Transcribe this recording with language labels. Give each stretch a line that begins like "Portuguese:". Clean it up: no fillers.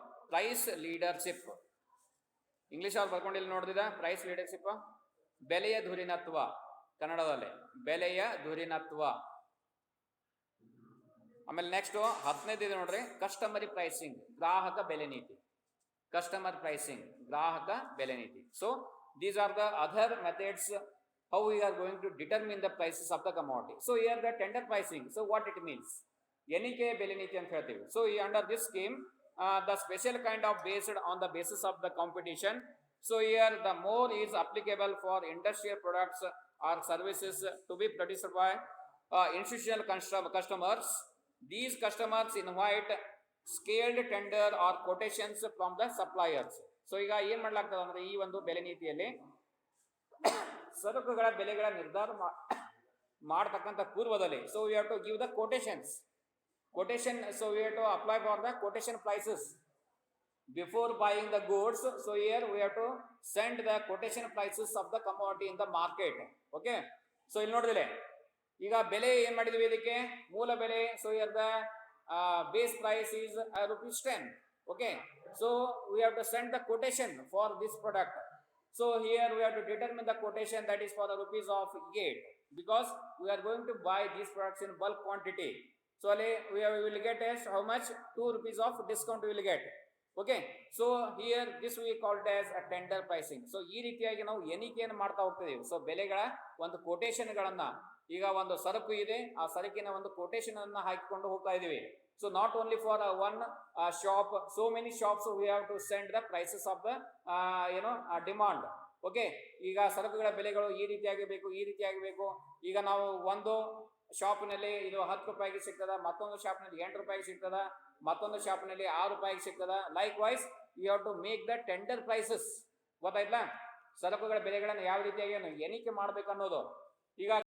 Kannada: Price leadership. English ಅವ್ರು ಬರ್ಕೊಂಡಿಲ್ಲ ನೋಡಿದ price leadership, ಬೆಲೆಯ ಧುರೀಣತ್ವ ಕನ್ನಡದಲ್ಲಿ ಬೆಲೆಯ ಧುರೀಣತ್ವ. ಆಮೇಲೆ ನೆಕ್ಸ್ಟ್ 10ನೇದು ಇದೆ ನೋಡ್ರಿ, ಕಸ್ಟಮರಿ ಪ್ರೈಸಿಂಗ್ ಗ್ರಾಹಕ ಬೆಲೆ ನೀತಿ. ಕಸ್ಟಮರ್ ಪ್ರೈಸಿಂಗ್ ಗ್ರಾಹಕ ಬೆಲೆ ನೀತಿ.
English: So these are the other methods how we are going to determine the prices of the commodity. So here the tender pricing. So what it means?
Kannada: ಎಣಿಕೆ ಬೆಲೆ ನೀತಿ ಅಂತ ಹೇಳ್ತೀವಿ.
English: So under this scheme, the special kind of based on the basis of the competition. So here the more is applicable for industrial products or services to be produced by institutional customers. These customers invite scaled tender or quotations from the suppliers.
Kannada: So ಈಗ ಏನ್ ಮಾಡ್ಲಾಗ್ತದೆ ಅಂದ್ರೆ ಈ ಒಂದು ಬೆಲೆ ನೀತಿಯಲ್ಲಿ ಸರಕುಗಳ ಬೆಲೆಗಳ ನಿರ್ಧಾರ ಮಾಡತಕ್ಕಂಥ ಪೂರ್ವದಲ್ಲಿ
English: So we have to give the quotations. Quotation, so we have to apply for the quotation prices before buying the goods. So here we have to send the quotation prices of the commodity in the market.
Kannada: Okay, so ಇಲ್ಲಿ ನೋಡಿದ್ರೆ ಈಗ ಬೆಲೆ ಏನ್ ಮಾಡಿದ್ವಿ ಇದಕ್ಕೆ ಮೂಲ ಬೆಲೆ.
English: So here the base price is ₹10. Okay, so we have to send the quotation for this product. So here we have to determine the quotation that is for the ₹8 because we are going to buy these products in bulk quantity. So we will get as how much? ₹2 of discount we will get. Okay, so here this we call it as a tender pricing.
Kannada: So ಈ ರೀತಿಯಾಗಿ ನಾವು ಎಣಿಕೆಯನ್ನು ಮಾಡ್ತಾ ಹೋಗ್ತಿದ್ದೀವಿ. So ಬೆಲೆಗಳ ಒಂದು ಕೊಟೇಶನ್ಗಳನ್ನ, ಈಗ ಒಂದು ಸರಕು ಇದೆ, ಆ ಸರಕಿನ ಒಂದು ಕೊಟೇಶನ್ ಅನ್ನ ಹಾಕಿಕೊಂಡು ಹೋಗ್ತಾ ಇದೀವಿ.
English: So not only for one shop, so many shops we have to send the prices of the demand.
Kannada: Okay, ಈಗ ಸರಕುಗಳ ಬೆಲೆಗಳು ಈ ರೀತಿಯಾಗಿ ಬೇಕು, ಈ ರೀತಿಯಾಗಿ ಬೇಕು. ಈಗ ನಾವು ಒಂದು ಶಾಪ್ನಲ್ಲಿ ಇದು ₹10 ಸಿಗ್ತದ, ಮತ್ತೊಂದು ಶಾಪ್ನಲ್ಲಿ ₹8 ಸಿಗ್ತದ, ಮತ್ತೊಂದು ಶಾಪ್ನಲ್ಲಿ ₹6 ಸಿಗ್ತದ.
English: Likewise you have to make the tender prices.
Kannada: ಗೊತ್ತಾಯ್ತಾ? ಸರಕುಗಳ ಬೆಲೆಗಳನ್ನು ಯಾವ ರೀತಿಯಾಗಿ ಎಣಿಕೆ ಮಾಡ್ಬೇಕು ಅನ್ನೋದು. ಈಗ